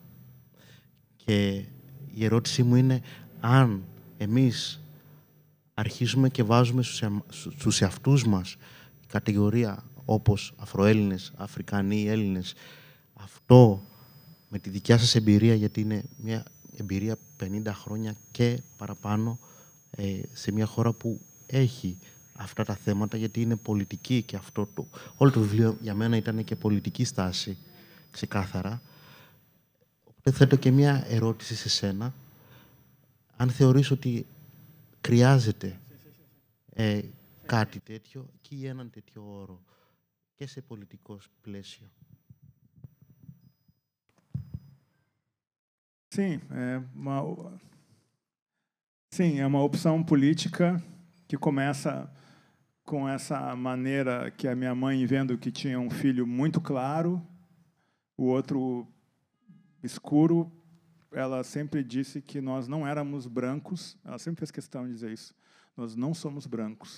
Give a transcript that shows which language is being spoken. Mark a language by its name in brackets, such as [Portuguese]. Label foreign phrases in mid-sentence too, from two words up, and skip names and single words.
[Greek] Και η ερώτησή μου είναι, αν εμείς αρχίζουμε και βάζουμε στους εαυτούς μας κατηγορία όπως Αφροέλληνες, Αφρικανοί, Έλληνες, αυτό με τη δικιά σας εμπειρία, γιατί είναι μια εμπειρία 50 χρόνια και παραπάνω σε μια χώρα που έχει αυτά τα θέματα, γιατί είναι πολιτική και όλο το βιβλίο για μένα ήταν και πολιτική στάση, ξεκάθαρα. Οπότε θέτω και μια ερώτηση σε σένα, αν θεωρείς ότι χρειάζεται κάτι τέτοιο ή έναν τέτοιο όρο και σε πολιτικό πλαίσιο. [Portuguese] Sim, é uma opção política que começa com essa maneira que a minha mãe, vendo que tinha um filho muito claro, o outro escuro, ela sempre disse que nós não éramos brancos, ela sempre fez questão de dizer isso, nós não somos brancos.